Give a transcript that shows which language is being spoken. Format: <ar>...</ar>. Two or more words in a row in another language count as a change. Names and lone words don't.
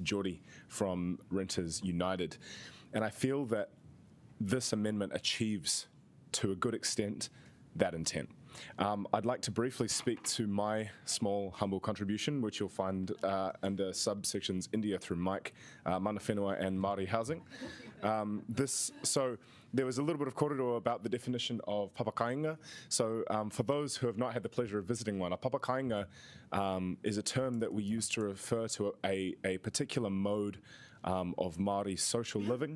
<en>Geordie from Renters United. And I feel that this amendment achieves to a good extent that intent. I'd like to briefly speak to my small, humble contribution, which you'll find under subsections India through Mike,</en> <mi>mana whenua</mi> <en>and Māori housing. So there was a little bit of kōrero about the definition of papakainga. So for those who have not had the pleasure of visiting one, a papakainga is a term that we use to refer to a particular mode of Māori social living.</en>